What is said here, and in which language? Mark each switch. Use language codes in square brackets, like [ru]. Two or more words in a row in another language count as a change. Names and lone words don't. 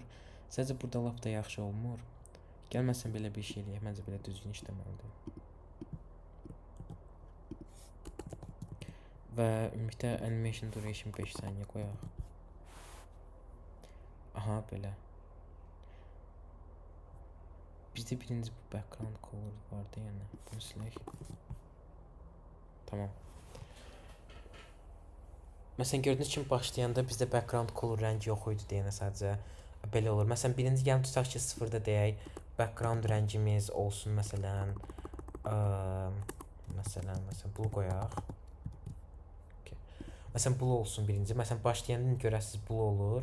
[az] Sadəcə burada lap da yaxşı olmur. Gəl məsələn belə bir şey eləyək. Məncə belə düzgün işləməlidir. Və ümumilikdə [en] animation duration [az] 5 saniyə qoyaq. Aha belə. Bizdə birinci bu [en] background color [az] vardı yəni. Bunu silək. Tamam. Məsələn gördüyünüz kimi başlayanda bizdə [en] background color [az] rəngi yox idi deyənə sadəcə belə olur. Məsələn birinci gəlin tutaq ki 0-da deyək, background rəngimiz olsun məsələn məsələn blue qoyaq. Okay. Məsələn blue olsun birinci. Məsələn başlayanda görəsiz blue olur.